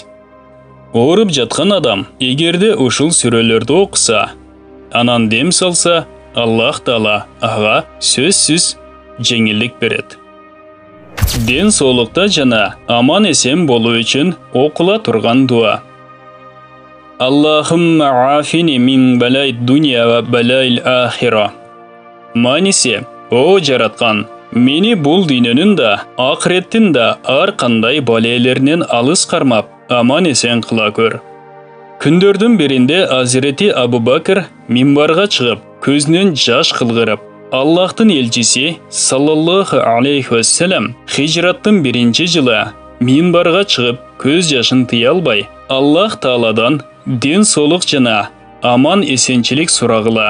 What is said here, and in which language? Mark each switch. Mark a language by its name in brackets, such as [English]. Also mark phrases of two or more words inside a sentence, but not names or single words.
[Kyrgyz] Ооруп жаткан адам эгерде ушул сүрөлөрдү окуса, анан дем салса, Аллах Таала ага сөзсүз жеңилдик берет. Ден соолукта жана аман эсен болуу үчүн окула турган дуа. [Arabic] اللهم عافني من بلاء الدنيا وبلاء الآخرة. [Kyrgyz] Маниси, о жараткан, мени бул дүйнөнүн да, акыреттин да ар кандай балелеринен алыс кармап, аман эсен кыла көр. Күндөрдүн биринде Азирети Абу Бакр минбарга чыгып, көзүнөн жаш кылгырып, Аллахтын элчиси [Arabic] صلى الله عليه وسلم [Kyrgyz] хижраттын 1-жылы минбарга чыгып, көз жашын тыя албай, Аллах Тааладан ден соолук жана аман эсенчилик сурагыла.